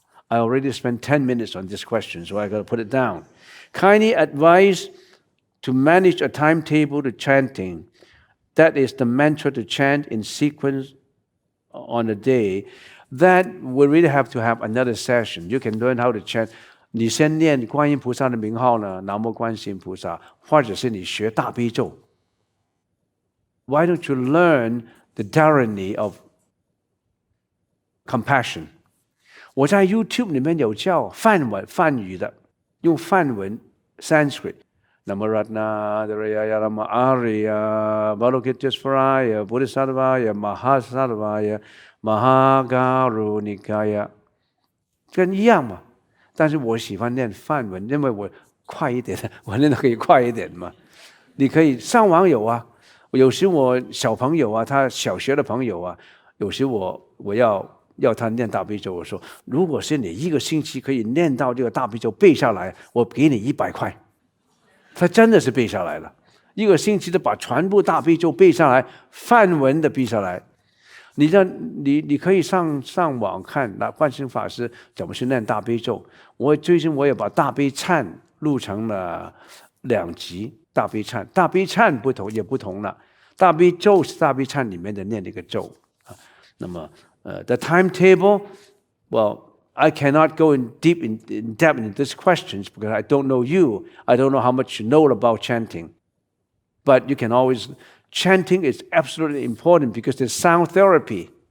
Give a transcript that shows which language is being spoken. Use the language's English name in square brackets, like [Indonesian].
[English] I already spent 10 minutes on this question, so I got to put it down. Kindly advise to manage a timetable to chanting. That is the mantra to chant in sequence on a day. That we really have to have another session. You can learn how to chant. [Chinese] 你先念观音菩萨的名号呢，南无观世音菩萨，或者是你学大悲咒。 [English] Why don't you learn the tyranny of compassion? [Chinese] 我在 YouTube 里面有教梵语的，用梵文 Sanskrit。 [Sanskrit] Namo Ratna Daraya Rama Arya Balokitesvaraya Bodhisattvaya Mahasattvaya Mahagarunikaya [Chinese] 跟一样嘛。但是我喜欢念梵文，因为我快一点，我念的可以快一点嘛。你可以上网有啊，有时我小朋友啊，他小学的朋友啊，有时我要他念大悲咒，我说如果是你一个星期可以念到这个大悲咒背下来，我给你100块。他真的是背下来了，一个星期的把全部大悲咒背下来，梵文的背下来。你可以上网看那观世音法师怎么去念大悲咒。最近我也把大悲忏录成了2集。大悲忏不同了。大悲咒是大悲忏里面的念的一个咒。 [English] 那么the timetable, well, I cannot go in depth in these questions because I don't know you. I don't know how much you know about chanting. But you can always, chanting is absolutely important because there's sound therapy.